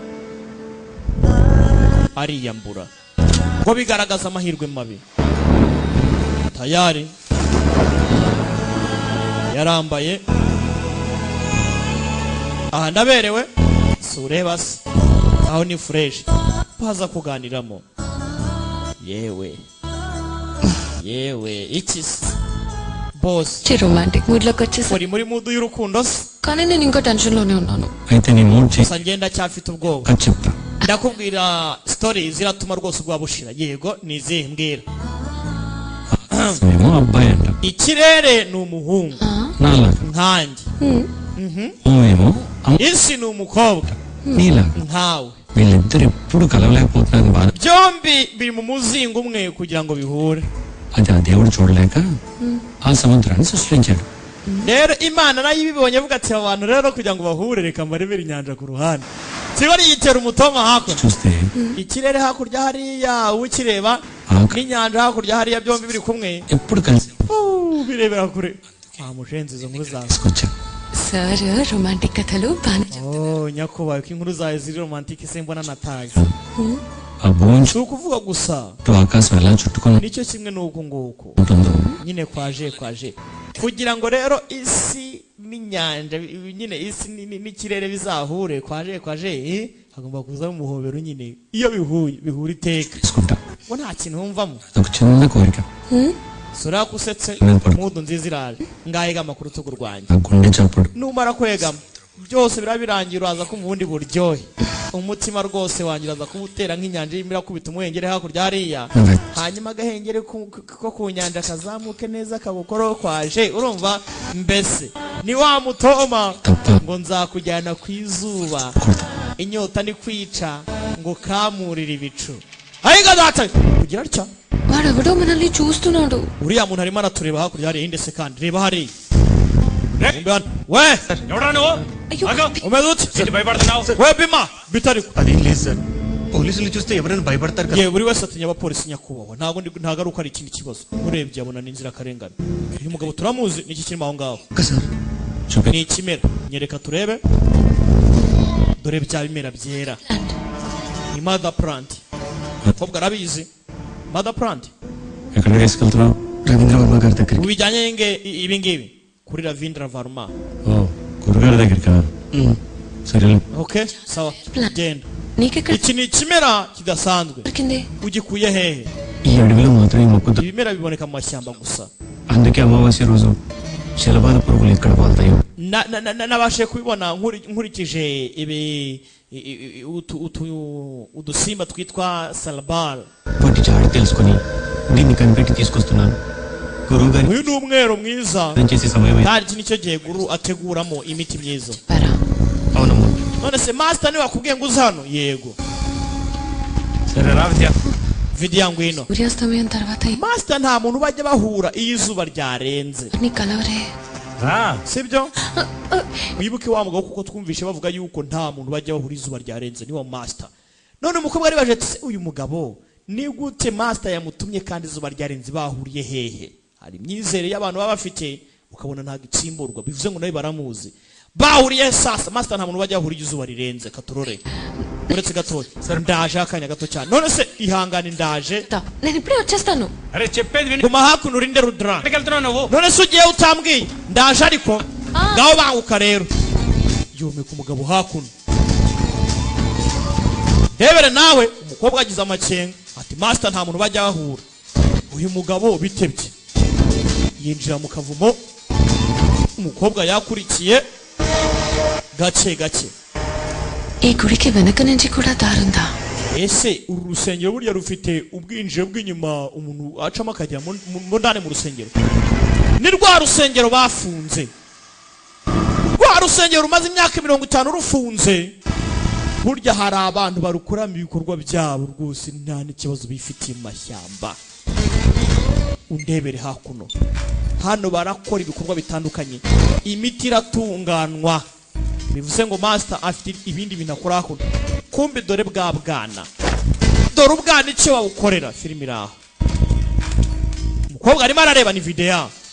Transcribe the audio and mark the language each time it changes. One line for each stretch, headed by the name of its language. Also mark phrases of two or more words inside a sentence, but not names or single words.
Kinyarwanda: ariyambura ngo bigaragaza amahirwe mabi tayari yarambaye aha ndaberewe si ureba se aho ni fureshi baza kuganiramo yewe iki se bose
English: romantic mood
Telugu: లోకి వచ్చేసా
Kinyarwanda: uri muri mudu y'urukundo se
Telugu: కానీ నేను ఇంకా టెన్షన్ లోనే ఉన్నాను అయితే నీ మూడ్
Kinyarwanda: gusa ngenda cyafite ubwoba
Telugu: చెప్తా
Kinyarwanda: ndakubwira story ziratuma rwose ubwoba bushira yego nizihe mbwira
Telugu: ఏమో అబ్బాయి అంట
Kinyarwanda: ikirere ni umuhungu
Telugu: నాలాగా
Kinyarwanda: nkanjye
Telugu: ఏమో
Kinyarwanda: isi ni umukobwa
Telugu: నీలాగా
Kinyarwanda: nkawe
Telugu: వీళ్ళిద్దరు ఎప్పుడు కలవలేకపోతున్నారు బాధ
Kinyarwanda: byombi biri mu muzingo umwe kugira ngo bihure
Telugu: అది ఆ దేవుడు చూడలేక ఆ సముద్రాన్ని సృష్టించాడు
Kinyarwanda: rero imana nayo ibibonye avuga ati abantu rero kugira ngo bahure reka mbarebere inyanja ku ruhande kiba yitera umutoma hakurya
Telugu: చూస్తే
Kinyarwanda: ikirere hakurya hariya ukireba n'inyanja hakurya hariya byombi biri kumwe
Telugu: ఎప్పుడు కలిసి
Kinyarwanda: birebera kure mushenzi izo nkuru zawe
Telugu: తీసుకొచ్చా
English: sir romantic
Telugu: కథలు బాగా
Kinyarwanda: nyakubahwa ko inkuru zawe ziri romantike se mbona natazi
Telugu: ఆ భూమి
Kinyarwanda: si ukuvuga gusa
Telugu: చుట్టూ ఆకాశం ఎలా చుట్టుకొని
Kinyarwanda: nicyo kimwe n'uku nguku
Telugu: ఉంటుందో
Kinyarwanda: nyine kwaje kugira ngo rero isi n'inyanja nyine isi n'ikirere bizahure kwaje hagomba kuza umuhobero nyine iyo bihura iteka
Telugu: తీసుకుంటా
Kinyarwanda: ngo nta kintu wumvamo
Telugu: అదొక చిన్న కోరిక
Kinyarwanda: sura kusetse mudu nziza iraje ngahegama ku rutugu rwanjye
Telugu: ఆ గుండె చప్పుడు
Kinyarwanda: numara kwegama byose birabirangira uraza kumva ubundi buryohe umutima rwose wanjye uraza kuwutera nk'inyanja irimo irakubita umuhengeri hakurya hariya hanyuma agahengeri ko ku nyanja kazamuke neza kabukoro kwaje urumva mbese ni wa mutoma ngo nzakujyana ku izuba inyota ni kwica ngo kamurire ibicu ayiga data kugira atya
Telugu: వాడెవడో మనల్ని చూస్తున్నాడు
Kinyarwanda: uriya muntu arimo aratureba hakurya hariya indese kandi reba hariya we
Telugu: ఎవడా నువ్వు
Kinyarwanda: umeze ute
Telugu: భయపడుతున్నావు
Kinyarwanda: we bima bitari
Telugu: అదేం లేదు సార్ పోలీసులు చూస్తే ఎవరైనా భయపడతారు కదా
Kinyarwanda: ye buri wese atinya abapolisi nyakubahwa ntago ari uko ari ikindi kibazo urebye abona ni inzirakarengane uyu mugabo turamuzi niki kirimo aho ngaho
Telugu: సార్
Kinyarwanda: ni ikimera nyereka turebe dore bya bimera byera ni
English: mother plant
Kinyarwanda: kobwa arabizi
English: mother plant
Telugu: ఎక్కడ తీసుకెళ్తున్నావు రవీంద్ర వర్మ గారి దగ్గరికి
Kinyarwanda: ubijyanye ibi ngibi kuri Ravindra Varma
Telugu: ఓ గురుగారి దగ్గరికా సరే
Kinyarwanda: okay sawa genda
Telugu: నీకెక్కడ
Kinyarwanda: iki ni ikimera kidasanzwe
Telugu: దొరికింది
Kinyarwanda: ugikuye hehe
Telugu: ఈ అడవిలో మాత్రం ఈ మొక్క
Kinyarwanda: ibimera biboneka mu mashyamba gusa
Telugu: అందుకే అమావాస్య రోజు శలభాల పురుగులు ఎక్కడ వాళ్తాయో
Kinyarwanda: nabashe kubibona nkurikije udusimba twitwa salabal
Telugu: వాటి జాడ తెలుసుకొని దీన్ని కనిపెట్టి తీసుకొస్తున్నాను గురువు గారి
Kinyarwanda: uyu ni umwero mwiza
Telugu: చేసే సమయం
Kinyarwanda: kandi iki nicyo gihe guru ateguramo imiti myiza
Telugu: అవునమ్మా
Kinyarwanda: none se master niwe wakubwiye ngo uze hano yego
Telugu: సరే రా విద్య
Kinyarwanda: vidiya ngwino
Telugu: సూర్యాస్తమయం తర్వాత
Kinyarwanda: master nta muntu bajya bahura iyo izuba ryarenze
Telugu: నీ కలవరే రా
Kinyarwanda: sibyo wibuke wa mugabo kuko twumvishe bavuga yuko nta muntu bajya bahura izuba ryarenze niwo master none umukobwa ari baje ati uyu mugabo ni gute master yamutumye kandi izuba ryarenze bahuriye hehe hari imyizere y'abantu baba bafite ukabona nta gitsimburwa bivuze ngo nawe baramuzi bahuriye sasa master nta muntu bajya hurije izuba rirenze katurore uretse gato ndaje akanya gato cyane none se ihangane ndaje
Telugu: నేను ఇప్పుడే వచ్చేస్తాను అరే చెప్పేది విని
Kinyarwanda: guma hakuno urinde rudra
Telugu: వెళ్తున్నావు నువ్వు
Kinyarwanda: none se ugiye utambwiye ndaje ariko ngaho banguka rero yome ku mugabo hakuno Debere nawe umukobwa agize amacenga ati master nta muntu bajya bahura uyu mugabo bitebye yinjira mu kavumo umukobwa yakurikiye gace gace
Telugu: ఈ గుడికి వెనక నుంచి కూడా దారుందా
Kinyarwanda: ese uru rusengero burya rufite ubwinjiro bw'inyuma umuntu acamo akajya mu ndane mu rusengero ni rwa rusengero bafunze rwa rusengero rumaze imyaka 50 rufunze burya hari abantu barukuramo ibikorwa byabo rwose nta n'ikibazo bifitiye mu mashyamba undebere hakuno hano barakora ibikorwa bitandukanye imiti iratunganwa bivuze ngo master afite ibindi bintu akora hakuno kumbe dore bwa bwana dore ubwana icyo wawukorera filimi iraho umukobwa arimo arareba ni video